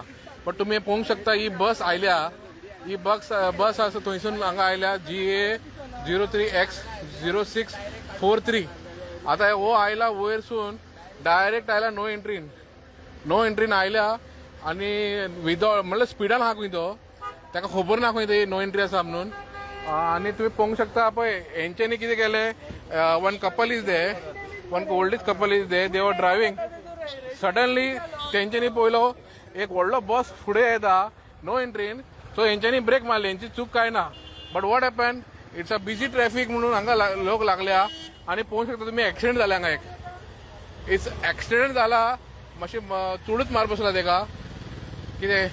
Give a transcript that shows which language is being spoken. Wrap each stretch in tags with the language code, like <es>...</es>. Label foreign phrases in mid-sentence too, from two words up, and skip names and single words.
<kok>बट तुम्ही पळोवंक शकता ही बस आयल्या, ही बस आसा थंयसून हांगा आयल्या GA03X0643. आता हो आयला वयरसून डायरेक्ट आयला</kok> <en>no entry</en> <kok>आयल्या आनी विदाउट म्हणल्यार स्पिडान आहा खंय तो, ताका खबर ना खंय ते</kok> <en>no entry</en> <kok>आसा म्हणून. आनी तुम्ही पळोवंक शकता पळय हेंच्यांनी कितें केलें,</kok> <en>One couple is there, one old age couple is there, they were driving.</en> <kok>सडनली तेंच्यांनी पळयलो एक व्हडलो बस फुडें येता</kok> <en>no entry,</en> <kok>सो हेंच्यांनी ब्रेक मारली. हेंची चूक काय ना.</kok> <en>but what happen, it's a busy traffic</en> <kok>म्हणून हांगा लोक लागल्या आनी पळोवंक शकता तुम्ही एक्सिडेंट जाला हांगा. एक एक्सिडेंट जाला, मातशी चुडूच मार बसला तेका कितें.</kok>